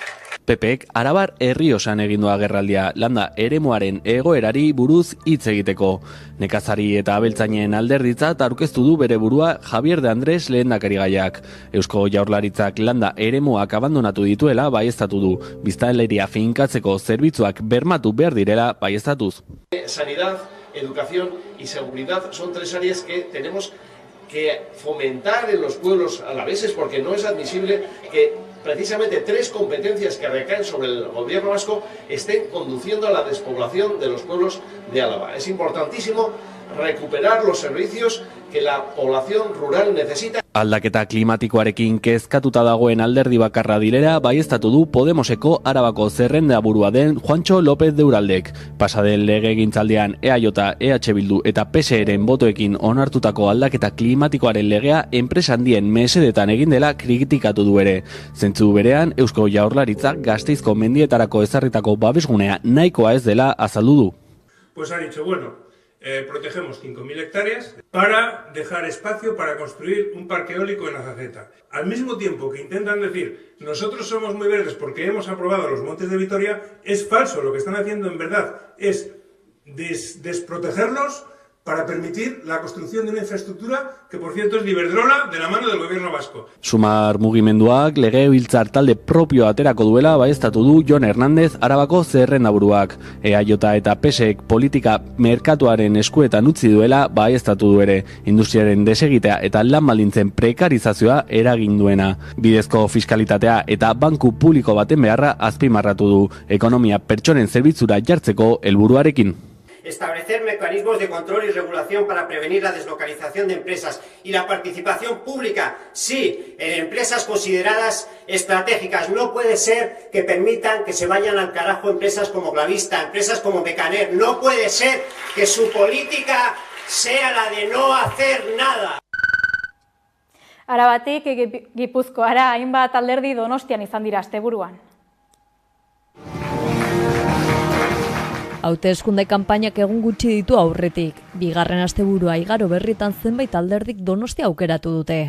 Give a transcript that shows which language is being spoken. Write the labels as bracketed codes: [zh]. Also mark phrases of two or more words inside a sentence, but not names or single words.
[eu] PPek Arabar Errioxan egin du agerraldia landa eremuaren egoerari buruz hitz egiteko. Nekazari eta abeltzainen alderditzat aurkeztu du bere burua Javier de Andrés lehendakarigaiak. Eusko Jaurlaritzak landa eremuak abandonatu dituela baieztatu du. Biztanleria finkatzeko zerbitzuak bermatu behar direla baieztatuz. [es] Sanidad, educación y seguridad son tres áreas que tenemos que fomentar en los pueblos alaveses, porque no es admisible que precisamente 3 competencias que recaen sobre el gobierno vasco estén conduciendo a la despoblación de los pueblos de Álava. Es importantísimo recuperar los servicios que la población rural necesita. [eu] Aldaketa klimatikoarekin kezkatuta dagoen alderdi bakarra direla baieztatu du Podemoseko Arabako zerrendaburua den Juantxo López de Uraldek. Pasaden legegintzaldian EAJ, EH Bildu eta PSeren botoekin onartutako aldaketa klimatikoaren legea enpresa handien mesedetan egin dela kritikatu du ere. Zentzu berean, Eusko Jaurlaritzak Gasteizko mendietarako ezarritako babesgunea nahikoa ez dela azaldu du. [es] Pues ha dicho, bueno, protegemos 5.000 hectáreas para dejar espacio para construir un parque eólico en Azazeta. Al mismo tiempo que intentan decir, nosotros somos muy verdes porque hemos aprobado los montes de Vitoria, es falso. Lo que están haciendo en verdad es desprotegerlos para permitir la construcción de una infraestructura que, por cierto, es de Iberdrola de la mano del gobierno vasco. [eu] Sumar mugimenduak legebiltzar talde propio aterako duela baieztatu du Jon Hernández Arabako zerrendaburuak. EAJ eta PSek politika merkatuaren eskuetan utzi duela baieztatu du ere. Industriaren desegitea eta lan baldintzen prekarizazioa eragin duena. Bidezko fiskalitatea eta banku publiko baten beharra azpimarratu du. Ekonomia pertsonen zerbitzura jartzeko helburuarekin. [es] Establecer mecanismos de control y regulación para prevenir la deslocalización de empresas y la participación pública, sí, en empresas consideradas estratégicas. No puede ser que permitan que se vayan al carajo empresas como Glavista, empresas como Mecaner. No puede ser que su política sea la de no hacer nada. [eu] Arabatik Gipuzkoara hainbat alderdi Donostian izan dira asteburuan. Hauteskunde kanpainak egun gutxi ditu aurretik. Bigarren asteburua igaro berritan zenbait alderdik Donostia aukeratu dute.